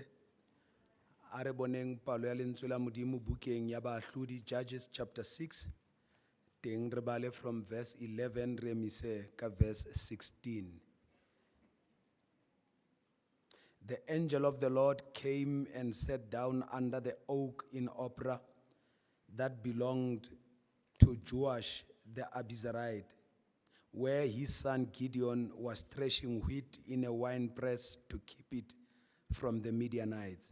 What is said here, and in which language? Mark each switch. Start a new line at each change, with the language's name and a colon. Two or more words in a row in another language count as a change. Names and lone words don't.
Southern Sotho: A re boneng palo ya lentswe la Modimo bukeng ya Baahlodi,
English: Judges chapter 6.
Southern Sotho: Teng re bale
English: from verse 11
Southern Sotho: re emise ka
English: verse 16. The angel of the Lord came and sat down under the oak in Ophrah that belonged to Joash the Abiezrite, where his son Gideon was threshing wheat in a winepress to keep it from the Midianites.